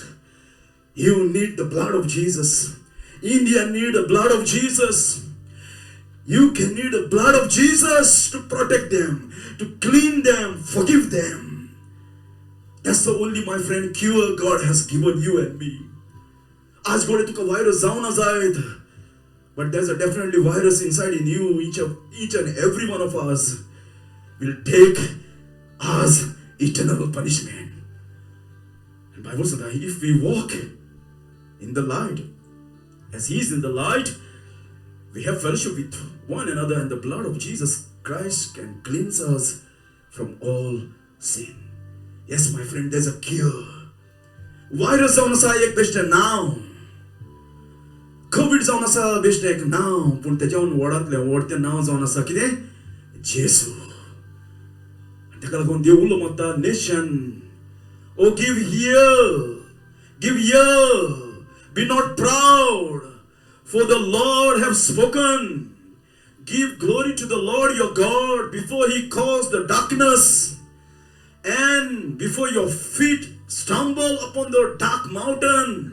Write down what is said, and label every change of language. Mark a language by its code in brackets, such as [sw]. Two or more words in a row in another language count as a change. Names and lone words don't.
[en] You need the blood of Jesus. India need the blood of Jesus. You can need the blood of Jesus to protect them, to clean them, forgive them. That's the only, my friend, cure God has given you and me. [kok] आज गोडे तुका virus जावना जायत, [en] but there's a definitely virus inside in you. Each and every one of us will take us eternal punishment. And Bible says that if we walk in the light, as He is in the light, we have fellowship with one another, and the blood of Jesus Christ can cleanse us from all sin. Yes, my friend, there's a cure. [kok] Virus जावन आसा एक बेश्टें नांव. कोविड जावन आसा बेश्टें एक नांव, पूण तेज्यावन व्हडांतलें व्हड तें नांव जावन आसा कितें? जेजू. तेका लागून देव उलो मारता, [en] nation, oh give ear, be not proud, for the Lord have spoken. Give glory to the Lord your God before He caused the darkness, and before your feet stumble upon the dark mountain.